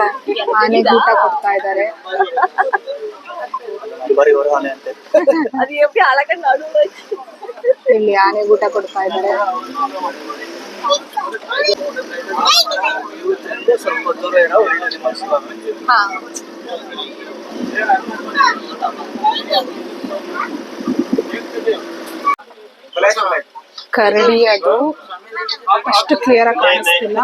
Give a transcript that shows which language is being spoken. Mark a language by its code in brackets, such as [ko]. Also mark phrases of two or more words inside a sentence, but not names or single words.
[kn] ಆನೆ ಊಟ ಕೊಡ್ತಾ ಇದ್ದಾರೆ. [ta] அது எப்படி அழகா நடுவுல [kn] ಇಲ್ಲಿ ಆನೆ ಊಟ ಕೊಡ್ತಾ ಇದ್ದಾರೆ. ಹಾ ಕರಡಿ ಅದು ಅಷ್ಟು ಕ್ಲಿಯರ್ ಆಗಿ ಕಾಣಿಸ್ತಿಲ್ಲ.